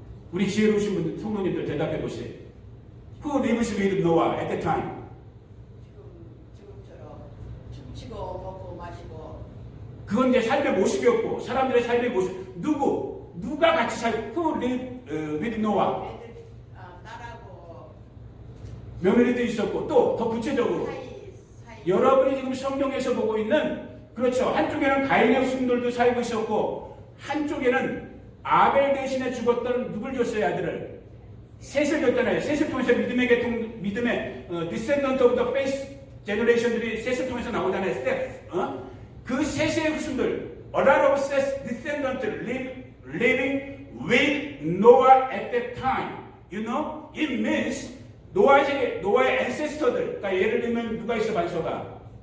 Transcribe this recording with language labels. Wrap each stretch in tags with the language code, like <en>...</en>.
<ko>우리 지혜로우신 분들, 성도님들 대답해 보세요.</ko> <en>Who lives with Noah at the time?</en> <ko>지금처럼 춤추고 먹고 마시고. 그건 이제 삶의 모습이었고, 사람들의 삶의 모습. 누가 같이</ko> <en>Who lived with Noah?</en> <ko>딸하고 며느리도 있었고, 또 더 구체적으로 사이. 여러분이 지금 성경에서 보고 있는, 그렇죠, 한쪽에는 가인의 후손들도 살고 있었고 한쪽에는 아벨 대신에 죽었던 누굴 줬어요? 아들을 셋을 줬잖아요. 셋을 통해서 믿음의</ko> <en>descendant of the faith generation</en> <ko>들이 셋을 통해서 나오잖아요. 셋. 그 셋의 후손들,</ko> <en>a lot of Seth's descendants living with Noah at that time. You know, it means 노아의 ancestor들.</en> <ko>그러니까 예를 들면 누가 있어, 반서가?</ko>